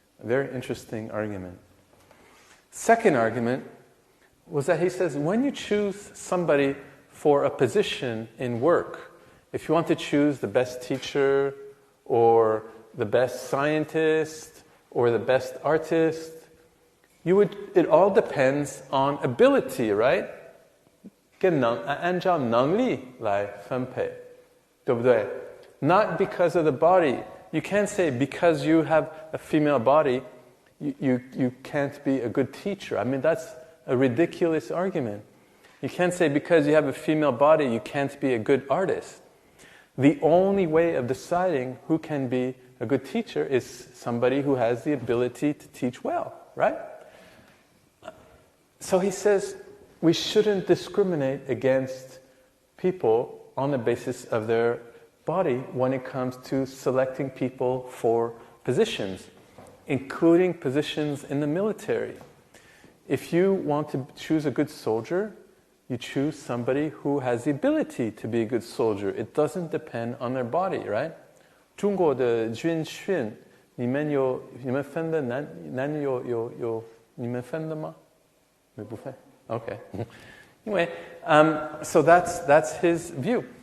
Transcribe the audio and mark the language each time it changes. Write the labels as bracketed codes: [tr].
[en] A very interesting argument. Second argument was that he says, when you choose somebody for a position in work, if you want to choose the best teacher, or the best scientist, or the best artist, it all depends on ability, right? [zh] 按照能力来分配，对不对？ [en] Not because of the body. You can't say because you have a female body, you can't be a good teacher. I mean, that's a ridiculous argument. You can't say because you have a female body, you can't be a good artist. The only way of deciding who can be a good teacher is somebody who has the ability to teach well, right? So he says we shouldn't discriminate against people on the basis of their body when it comes to selecting people for positions, including positions in the military. If you want to choose a good soldier, you choose somebody who has the ability to be a good soldier. It doesn't depend on their body, right? [zh] 中国的军训，你们分的男女有你们分的吗？你们不分 ？Okay. Anyway, so that's his view.